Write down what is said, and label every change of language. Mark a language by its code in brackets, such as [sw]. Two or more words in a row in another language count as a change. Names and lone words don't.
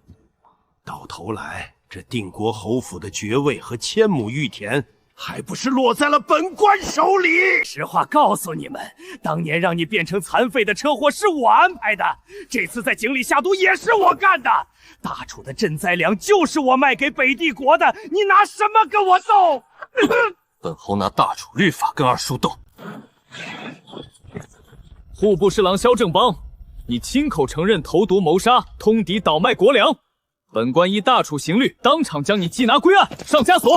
[zh] 到头来，这定国侯府的爵位和1000亩玉田，还不是落在了本官手里？实话告訴你們，當年讓你變成殘廢的車禍是我安排的，這次在井裡下毒也是我幹的。大楚的賑災糧就是我賣給北帝國的，你拿什麼跟我鬥？本侯拿大楚律法跟二叔鬥。戶部侍郎蕭正邦，你親口承認投毒謀殺，通敵倒賣國糧。本官依大楚刑律，當場將你緝拿歸案，上枷鎖。